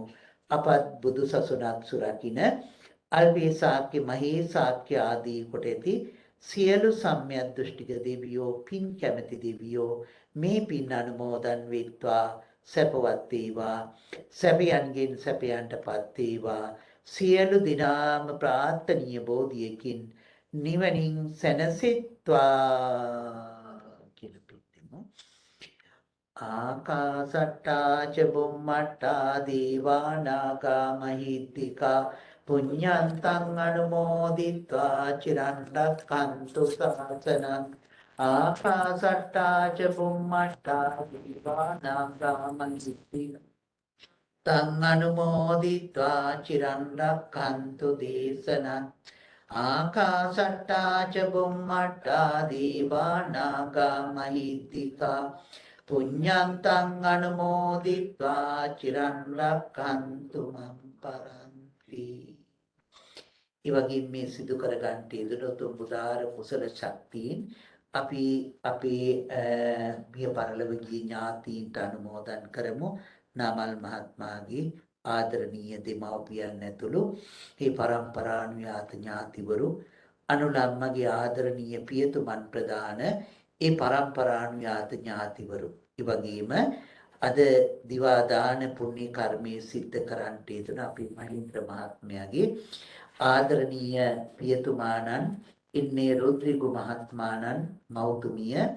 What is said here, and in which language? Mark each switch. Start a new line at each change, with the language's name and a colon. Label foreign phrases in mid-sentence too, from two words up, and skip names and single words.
Sinhala: අපත් බුදු සසුනක් සුරකින්න අල්පේ ශාක්‍ය මහේ ශාක්‍ය ආදී කොට ඇති සියලු සම්‍යක් දෘෂ්ටික දෙවියෝ පින් කැමැති දෙවියෝ මේ පින් අනුමෝදන් වෙත්වා සැපවත් වේවා සැපයන්ගෙන් සැපයන්ටපත් වේවා සියලු දිනාම ප්‍රාර්ථනීය බෝධියකින් නිවනින් සැනසෙත්වා කියලා පිළිතුරු
Pali: ආකාසට්ටා ච බුම්මට්ටා දේවා නාග මහිත්‍තිකා පුඤ්ඤන්තං අනුමෝදිත්වා චිරන් රක්ඛන්තු ශාසනං ආකාසට්ටා ච බුම්මට්ටා දේවා නාග මහිත්‍තිකා තං අනුමෝදිත්වා චිරන් රක්ඛන්තු දේශනං ආකාසට්ටා ච බුම්මට්ටා දේවා නාග මහිත්‍තිකා පුඤ්ඤන්තං අනුමෝදිත්වා චිරන් රක්ඛන්තු මං පරන්ති.
Sinhala: ඒ වගේම මේ සිදු කර ගන්නට යෙදුණු උදාර කුසල ශක්තියින් අපි අපේ මිය පරලොවගේ ඥාතීන්ට අනුමෝදන් කරමු. නාමල් මහත්මයාගේ ආදරණීය දෙමව්පියන් ඇතුළු මේ පරම්පරානුයාත ඥාතිවරු අනුලම්මගේ ආදරණීය පියතුමන් ප්‍රදාන ඒ පරම්පරානුයාත ඥාතිවරු ඒ වගේම අද දිවා දාන පුණ්‍ය කර්මයේ සිද්ධ කරන්නට යෙදුන අපේ මහින්ද්‍ර මහත්මයාගේ ආදරණීය පියතුමාණන් ඉන්නේ රුද්‍රිගු මහත්මාණන් මෞතුමිය